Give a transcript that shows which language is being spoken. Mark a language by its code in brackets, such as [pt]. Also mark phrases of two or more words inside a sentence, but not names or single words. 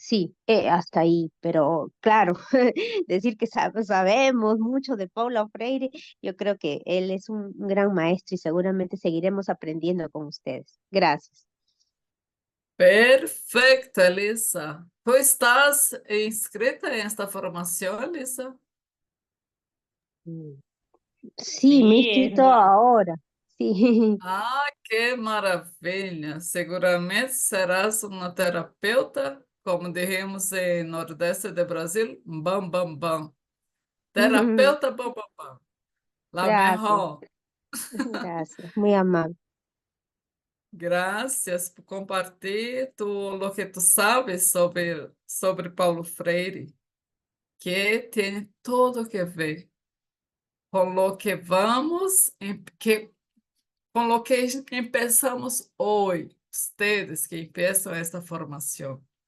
[es] sí, hasta ahí, pero claro, decir que sabemos mucho de Paulo Freire, yo creo que él es un gran maestro y seguramente seguiremos aprendiendo con ustedes. Gracias. Perfecto, Elisa. ¿Tú estás inscrita en esta formación, Elisa? Mm. Sí, me he Sí, es inscrito muy, ahora. Sí. [pt] Ah, que maravilha! Seguramente serás uma terapeuta, como diríamos em Nordeste do Brasil, bam, bam, bam. Terapeuta, bam, bam, bam. [es] La Gracias, mejor. gracias, muy amable. [pt] Graças por compartilhar [es] lo que tu sabes [pt] sobre Paulo Freire, que tem tudo que ver com o que vamos, com o que começamos hoje, ustedes que começam esta formação.